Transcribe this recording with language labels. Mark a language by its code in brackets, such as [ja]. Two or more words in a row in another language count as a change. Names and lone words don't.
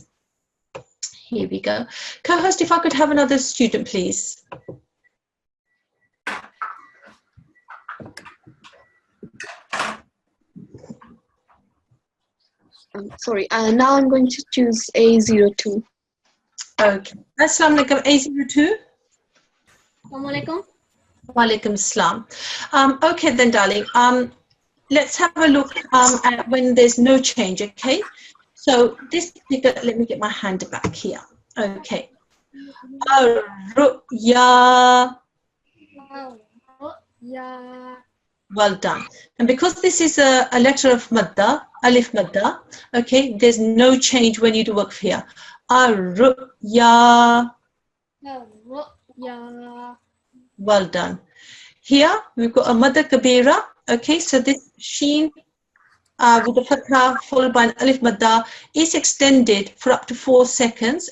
[en] Here we go. Co-host, if I could have another student, please. Sorry, now I'm going to choose A02. [ar] Okay. السلام عليكم, A02. السلام عليكم. وعليكم السلام. [en] Okay then, darling. Let's have a look at when there's no change, okay? So this particular, let me get my hand back here. Okay. Ar-ru'ya. Yeah. Well done. And because this is a letter of madda, [ar] ألف مد, [en] okay, there's no change when you do waqf here. Ar-ru'ya. Yeah. Well done. Here we've got a [ar] مدة كبيرة [en] Okay, so this sheen with the fatha followed by an alif madda is extended for up to 4 seconds.